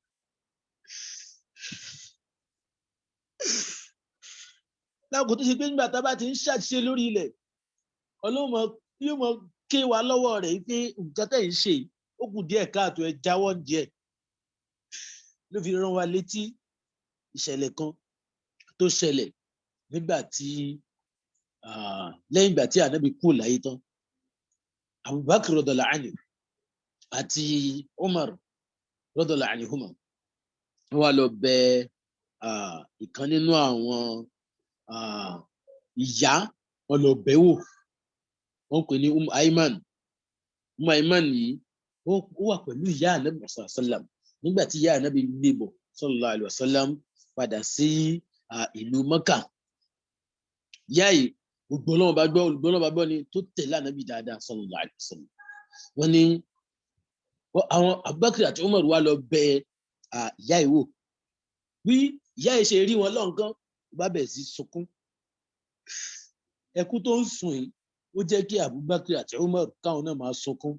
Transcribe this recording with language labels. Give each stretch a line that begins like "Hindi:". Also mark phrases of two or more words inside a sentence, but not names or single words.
Yoruba: Láàkó tó ṣe pé nígbà tá a bá ti ń ṣàṣìṣe lórí ilẹ̀ Ọlọ́run yóò mọ̀ ké wa lọ́wọ́ rẹ̀ pé nǹkan tẹ̀ ń ṣe ó kù díẹ̀ káàtó ẹ jáwọ́ díẹ̀. Ló fi rán wa létí ìṣẹ̀lẹ̀ kan tó ṣẹlẹ̀ nígbà tí lẹ́yìn ìgbà tí Ànábì kú láyé tán Abubakar
Arabic: رضي الله عنه
Yoruba: àti Umar
Arabic: رضي الله عنهما
Yoruba: wọ́n wá lọ bẹ̀ ìkan nínú àwọn ìyá wọ́n lọ bẹ̀wò wọ́n pè ní Ayman yìí ó wà pẹ̀lú ìyá ànábì sallam nígbà tí ìyá ànábì gbé bọ̀
Arabic: صلى الله عليه وسلم
Yoruba: padà sí ìlú Mọ́kà. Ìyá yìí olùgbọ́lọ́wọ́ bá gbọ́ ni tó tẹ̀lé ànábì dáadáa
Arabic: صلى الله عليه وسلم.
Yoruba: Wọ́n ní àwọn Abubakar àti Umar wá lọ bẹ ìyá yìí wò. Bí ìyá yìí ṣe rí wọn lọ́nkán bá bẹ̀ sí sunkún. Ẹkún tó ń sùn yìí ó jẹ́ kí Abubakar àti Umar káwọn náà máa sunkún.